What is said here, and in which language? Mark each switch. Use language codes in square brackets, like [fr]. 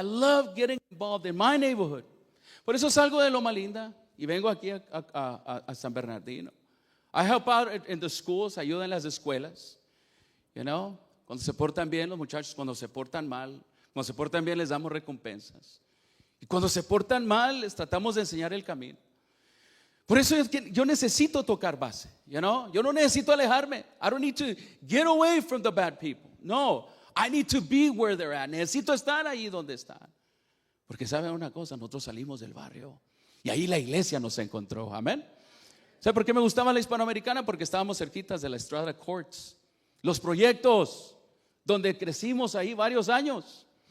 [en] I love getting involved in my neighborhood. [es] Por eso salgo de Loma Linda y vengo aquí a San Bernardino. [en] I help out in the schools, [es] ayudo en las escuelas. You know, cuando se portan bien los muchachos, cuando se portan mal, cuando se portan bien les damos recompensas. Y cuando se portan mal les tratamos de enseñar el camino. Por eso es que yo necesito tocar base, you know? Yo no necesito alejarme. [en] I don't need to get away from the bad people. No, I need to be where they're at. [es] Necesito estar ahí donde están. Porque saben una cosa, nosotros salimos del barrio y ahí la iglesia nos encontró, amén. ¿Sabe por qué me gustaba la hispanoamericana? Porque estábamos cerquitas de la Estrada Courts. Los proyectos donde crecimos ahí varios años.